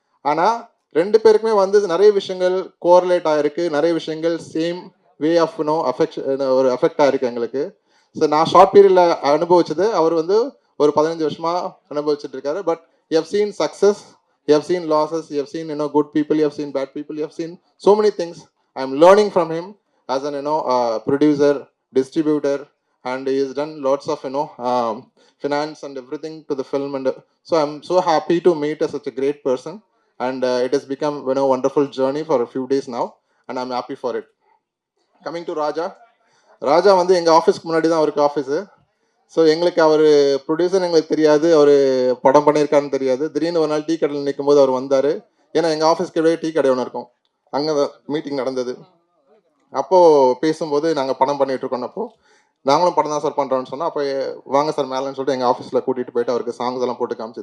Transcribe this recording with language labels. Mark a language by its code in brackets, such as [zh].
[ta] ஆனால் 2 பேருக்குமே வந்து நிறைய விஷயங்கள் கோரிலேட் ஆகிருக்கு. நிறைய விஷயங்கள் சேம் வே ஆஃப் ஒரு அஃபெக்ட் ஆகிருக்கு எங்களுக்கு. ஸோ நான் ஷார்ட் பீரியடில் அனுபவிச்சது அவர் வந்து ஒரு 15 வருஷமாக அனுபவிச்சுட்டு இருக்காரு. [en] But you have seen success, you have seen losses, you have seen good people, you have seen bad people, you have seen so many things. I am learning from him as an producer, distributor, and he has done lots of finance and everything to the film. And so I'm so happy to meet such a great person. And it has become wonderful journey for a few days now, and I'm happy for it. Coming to Raja. [ta] ராஜா வந்து எங்கள் ஆஃபீஸ்க்கு முன்னாடி தான் அவருக்கு office. So எங்களுக்கு அவர் producer எங்களுக்கு தெரியாது, அவர் படம் பண்ணியிருக்காருன்னு தெரியாது. திடீர்னு ஒரு நாள் டீ கடையில் நிற்கும் போது அவர் வந்தார். ஏன்னா எங்கள் ஆஃபீஸ்க்கு வெளியே டீ கடை ஒன்று இருக்கும், அங்கே தான் மீட்டிங் நடந்தது. அப்போது பேசும்போது நாங்கள் படம் பண்ணிகிட்டு இருக்கோன்னப்போ, நாங்களும் படம் தான் சார் பண்ணுறோன்னு சொன்னால், அப்போ வாங்க சார் மேலேன்னு சொல்லிட்டு எங்கள் ஆஃபீஸில் கூட்டிகிட்டு போயிட்டு அவருக்கு சாங்ஸ் எல்லாம் போட்டு காமிச்சு.